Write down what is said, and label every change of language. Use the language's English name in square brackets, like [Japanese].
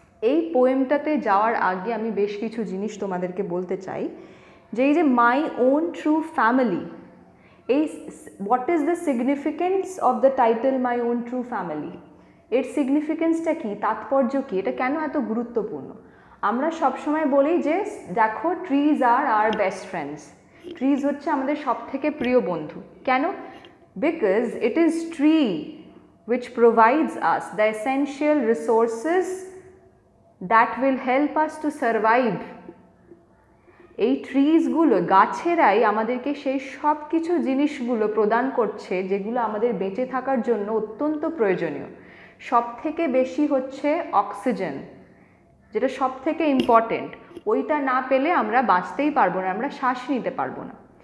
[Bangla] এই পোয়েমটাতে যাওয়ার আগে আমি বেশ কিছু জিনিস তোমাদেরকে বলতে চাই, যে এই যে মাই ওন ট্রু ফ্যামিলি, এই [English] What is the significance of the title my own true family? [Bangla] এর সিগনিফিকেন্সটা কী, তাৎপর্য কী, এটা কেন এত গুরুত্বপূর্ণ? আমরা সবসময় বলি যে দেখো, [English] trees are our best friends, [Bangla] trees হচ্ছে আমাদের সবথেকে প্রিয় বন্ধু। কেন? [English] Because it is tree which provides us the essential resources that will help us to survive. [Bangla] এই ট্রিজগুলো, গাছেরাই আমাদেরকে সেই সব কিছু জিনিসগুলো প্রদান করছে যেগুলো আমাদের বেঁচে থাকার জন্য অত্যন্ত প্রয়োজনীয়। সব থেকে বেশি হচ্ছে অক্সিজেন, যেটা সব থেকে ইম্পর্টেন্ট। ওইটা না পেলে আমরা বাঁচতেই পারবো না, আমরা শ্বাস নিতে পারবো না।